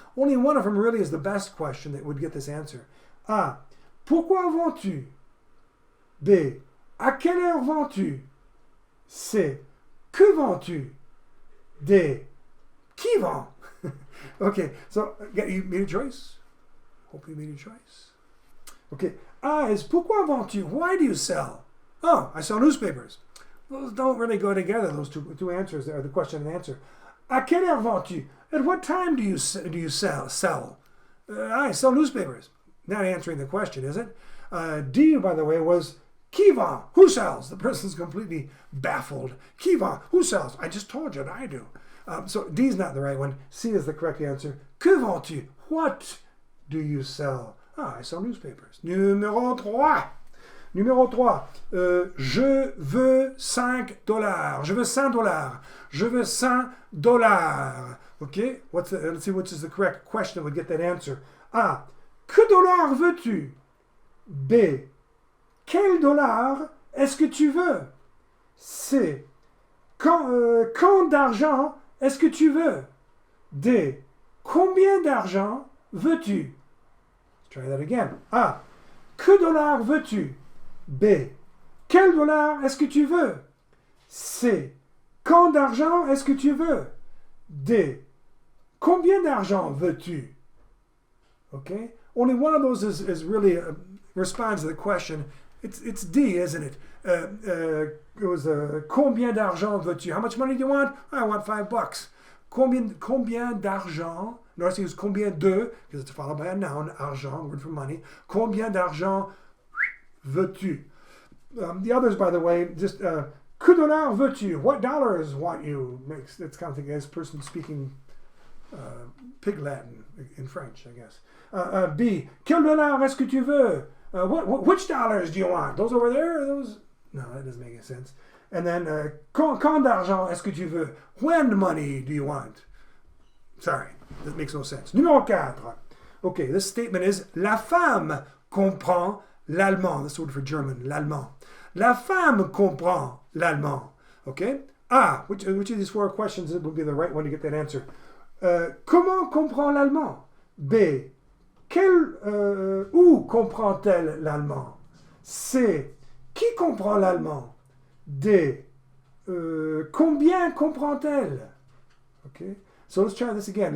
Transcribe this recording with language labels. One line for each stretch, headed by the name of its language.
English: Only one of them really is the best question that would get this answer.
French: A. Pourquoi vends-tu? B. À quelle heure vends-tu? C. Que vends-tu? D. Qui vend?
English: Okay, so you made a choice? Hope you made a choice. Okay, A is
French: pourquoi vends-tu?
English: Why do you sell? Oh, I sell newspapers. Those don't really go together, those two answers there, the question and answer.
French: À quelle heure vends-tu?
English: At what time do you sell? I sell newspapers. Not answering the question, is it? D, by the way, was
French: qui vend?
English: Who sells? The person's completely baffled.
French: Qui vend?
English: Who sells? I just told you that I do. So D is not the right one. C is the correct answer.
French: Que vends-tu?
English: What do you sell? Ah, I sell newspapers.
French: Numéro 3. Numéro 3. Je veux $5. Je veux $100. Je veux $100.
English: Okay? Let's see which is the correct question that would get that answer.
French: A. Que dollar veux-tu? B. Quel dollar est-ce que tu veux? C. Quand d'argent est-ce que tu veux? D. Combien d'argent veux-tu?
English: Let's try that again. A.
French: Que dollar veux-tu?
English: B.
French: Quel dollar est-ce que tu veux? C. Quand d'argent est-ce que tu veux? D. Combien d'argent veux-tu?
English: Okay? Only one of those is really responds to the question. It's D, isn't it? It was
French: combien d'argent veux-tu?
English: How much money do you want? I want $5.
French: Combien d'argent?
English: Notice he used combien de, because it's followed by a noun, argent, word for money.
French: Combien d'argent veux-tu?
English: The others, by the way, just
French: que dollar veux-tu?
English: What dollars want you? It's kind of like this person speaking pig Latin in French, I guess. B.
French: Quel dollar est-ce que tu veux?
English: Which dollars do you want? Those over there? Those? No, that doesn't make any sense. And then,
French: quand d'argent est-ce que tu veux?
English: When money do you want? Sorry, that makes no sense. Numéro 4. Okay, this statement is
French: la femme comprend l'allemand.
English: That's the word for German, l'allemand.
French: La femme comprend l'allemand.
English: Okay? A. Which of these four questions will be the right one to get that answer?
French: Comment comprend l'allemand? B. Où comprend-elle l'allemand? C. Qui comprend l'allemand?
English: D.
French: Combien comprend-elle?
English: Okay. So let's try this again.